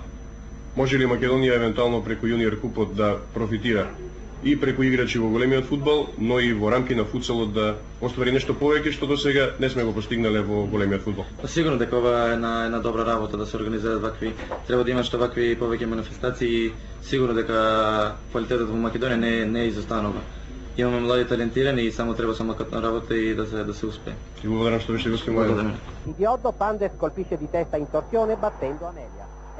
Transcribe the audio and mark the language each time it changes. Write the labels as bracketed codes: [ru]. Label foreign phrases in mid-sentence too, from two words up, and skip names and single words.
[mk] Може ли Македонија евентуално преку Јуниор Купот да профитира и преку играчи во големиот фудбал, но и во рамки на футсалот да оствари нешто повеќе што досега не сме го постигнале во големиот фудбал? Сигурно дека ова е една добра работа да се организираат вакви, треба да има што вакви повеќе манифестации и сигурно дека квалитетот во Македонија не изостанува. Имаме млади талентирани и само треба самокатна работа и да се успее. Ти благодарам што беше гостин. [it] Idiotto Pandev colpisce di testa in torsione battendo Amelia.